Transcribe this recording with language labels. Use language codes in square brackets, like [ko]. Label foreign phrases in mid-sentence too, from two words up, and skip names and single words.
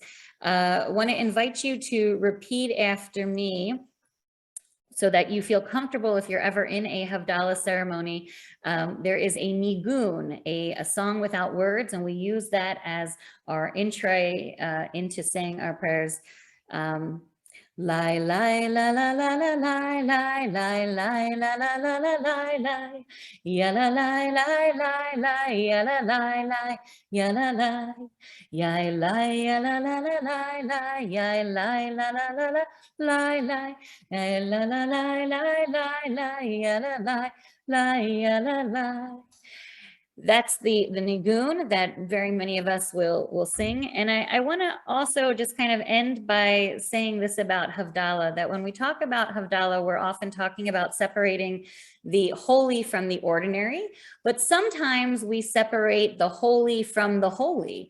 [en] I want to invite you to repeat after me, so that you feel comfortable if you're ever in a Havdalah ceremony. There is a nigun, a song without words, and we use that as our entree into saying our prayers. Lai lai la la la la lai lai lai lai la la la la lai lai ya la lai lai lai lai ya la lai lai ya la lai ya lai ya la la la lai lai ya lai la la la la lai lai ya la la lai lai lai lai ya la lai lai ya la lai. That's the nigun that very many of us will sing. And I want to also just kind of end by saying this about Havdalah, that when we talk about Havdalah, we're often talking about separating the holy from the ordinary, but sometimes we separate the holy from the holy.